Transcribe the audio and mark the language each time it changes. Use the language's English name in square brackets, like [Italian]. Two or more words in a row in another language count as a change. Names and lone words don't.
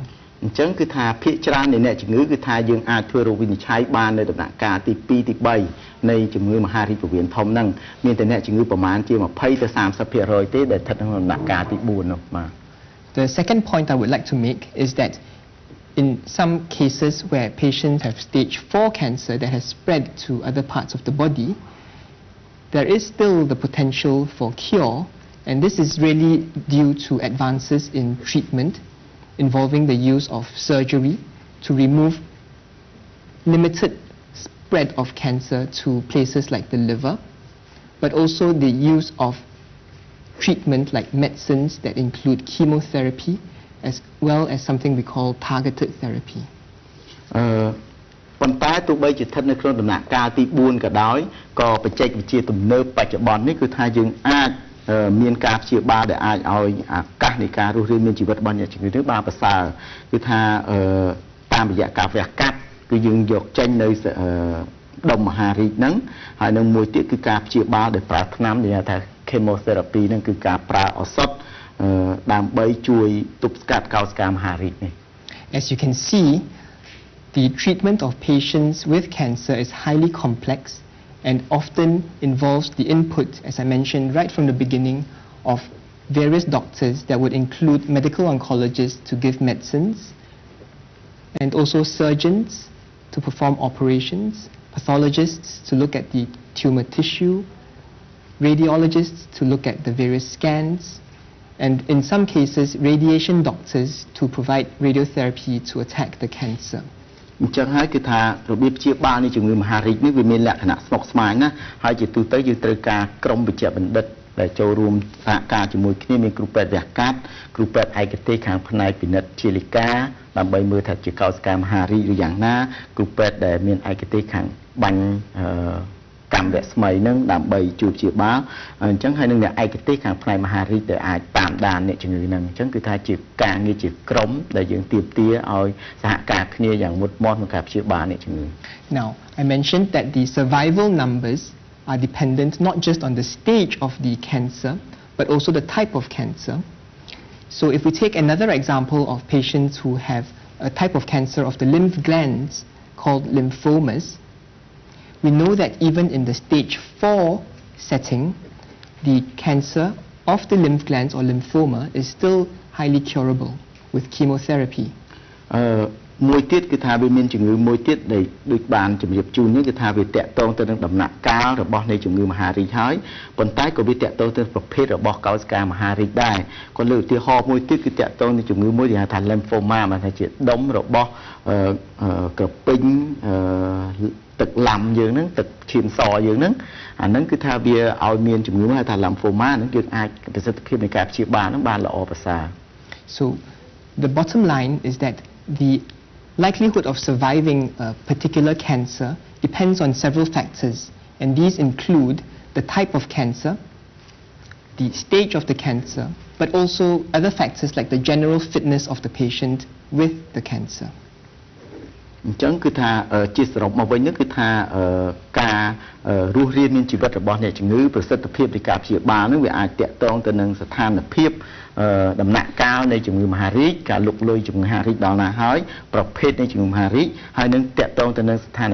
[Khmer] អញ្ចឹងគឺថាភាគច្រើននៃអ្នកជំងឺគឺថាយើងអាចធ្វើរោគវិនិច្ឆ័យបាននៅដំណាក់កាលទី2ទី3នៃជំងឺមហារីកពោះវៀនធំហ្នឹងមានតែអ្នកជំងឺប្រមាណជា20ទៅ30% ទេដែលស្ថិតក្នុងដំណាក់កាលទី4នោះបាទ [English] The second point I would like to make is that in some cases where patients have stage 4 cancer that has spread to other parts of the body, there is still the potential for cure, and this is really due to advances in treatment involving the use of surgery to remove limited spread of cancer to places like the liver, but also the use of treatment like medicines that include chemotherapy as well as something we call targeted therapy. [Khmer] ប៉ុន្តែទោះបីជាស្ថិតនៅក្នុងដំណាក់កាលទី4ក៏ដោយក៏បច្ចេកវិទ្យាទំនើបបច្ចុប្បន្ននេះគឺថាយើងអាចមានការព្យាបាលដែលអាចឲ្យឱកាសនៃការរស់រានមានជីវិតរបស់អ្នកជំងឺនេះបានប្រសើរគឺថាតាមរយៈការវះកាត់គឺយើងយកចេញនៅដុំមហារីកហ្នឹងហើយនឹងមួយទៀតគឺការព្យាបាលដោយប្រើថ្នាំដែលហៅថា chemotherapy ហ្នឹងគឺការប្រើឱសថដើម្បីជួយទប់ស្កាត់កោសិកាមហារីកនេះ [English] As you can see, the treatment of patients with cancer is highly complex and often involves the input, as I mentioned right from the beginning, of various doctors that would include medical oncologists to give medicines, and also surgeons to perform operations, pathologists to look at the tumor tissue, radiologists to look at the various scans, and in some cases, radiation doctors to provide radiotherapy to attack the cancer. [Khmer] អញ្ចឹងហើយគឺថារបៀបព្យាបាលនៃជំងឺមហារីកនេះវាមានលក្ខណៈស្មុគស្មាញណាហើយជាទូទៅយើងត្រូវការក្រុមវេជ្ជបណ្ឌិត ដែលចូលរួមសហការជាមួយគ្នាមានគ្រូពេទ្យវះកាត់គ្រូពេទ្យឯកទេសខាងផ្នែកពិនិត្យជាលិកាដើម្បីមើលថាជាកោសិកាមហារីកឬយ៉ាងណាគ្រូពេទ្យដែលមានឯកទេសខាងបាញ់កម្មវៈស្មីហ្នឹងដើម្បីជួយព្យាបាលអញ្ចឹងហើយនឹងអ្នកឯកទេសខាងផ្នែកមហារីកដែលអាចតាមដានអ្នកជំងឺហ្នឹងអញ្ចឹងគឺថាជាការងារជាក្រុមដែលយើងទាមទារឲ្យសហការគ្នាយ៉ាងមុតមាំក្នុងការព្យាបាលអ្នកជំងឺ [English] Now, I mentioned that the survival numbers are dependent not just on the stage of the cancer, but also the type of cancer. So if we take another example of patients who have a type of cancer of the lymph glands called lymphomas, we know that even in the stage 4 setting, the cancer of the lymph glands or lymphoma is still highly curable with chemotherapy. [Khmer] មួយទៀតគឺថាវាមានជំងឺមួយទៀតដែលដូចបានជំរាបជូននេះគឺថាវាតាក់ទងទៅនឹងដំណាក់កាលរបស់នៃជំងឺមហារីកហើយប៉ុន្តែក៏វាតាក់ទងទៅប្រភេទរបស់កោសិកាមហារីកដែរគាត់លើកឧទាហរណ៍មួយទៀតគឺតាក់ទងនឹងជំងឺមួយដែលហៅថា lymphoma បានថាជាដុំរបស់ក្រពេញទឹកឡាំយើងហ្នឹងទឹកឈាមសយើងហ្នឹងអាហ្នឹងគឺថាវាឲ្យមានជំងឺហៅថា lymphoma ហ្នឹងយើងអាចប្រសិទ្ធភាពនៃការព្យាបាលហ្នឹងបានល្អប្រសើរ [English] So the bottom line is that the likelihood of surviving a particular cancer depends on several factors, and these include the type of cancer, the stage of the cancer, but also other factors like the general fitness of the patient with the cancer. [Khmer] អញ្ចឹងគឺថាជាសរុបមកវិញគឺថាការរស់រានមានជីវិតរបស់អ្នកជំងឺប្រសិទ្ធភាពនៃការព្យាបាលនឹងវាអាចតាក់ទងទៅនឹងស្ថានភាពដំ ណាក់កាលនៃជំងឺមហារីកការលុកលុយជំងឺមហារីកដល់ណាហើយប្រភេទនៃជំងឺមហារីកហើយនឹងតាក់ទងទៅនឹងស្ថាន